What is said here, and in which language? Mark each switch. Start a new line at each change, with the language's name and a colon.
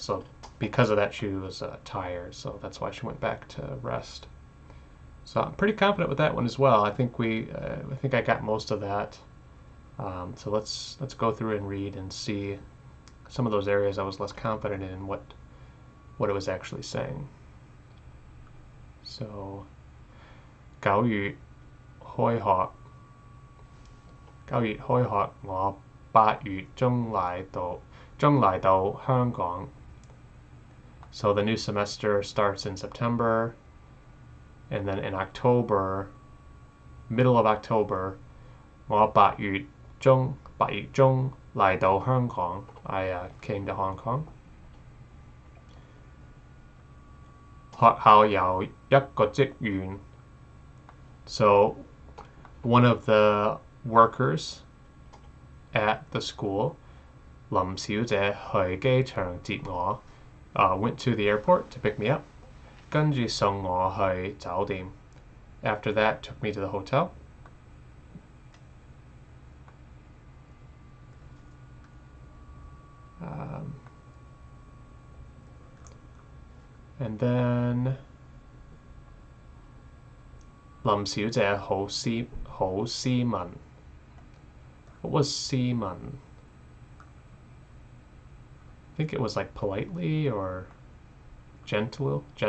English: So because of that, she was tired. So that's why she went back to rest. So I'm pretty confident with that one as well. I think I got most of that. So let's go through and read and see some of those areas I was less confident in what it was actually saying.
Cantonese: So 9月開學，我8月中嚟到香港。
English: So the new semester starts in September, and then in October, middle of October,
Cantonese: 我8月中嚟到香港.
English: I came to Hong Kong.
Cantonese: 學校有一個職員.
English: So one of the workers at the school,
Cantonese: 林小姐去機場接我,
English: went to the airport to pick me up.
Cantonese: 跟住送我去酒店.
English: After that, took me to the hotel. And then
Cantonese: 林小姐好斯文.
English: What was 斯文? I think it was like politely or gentle.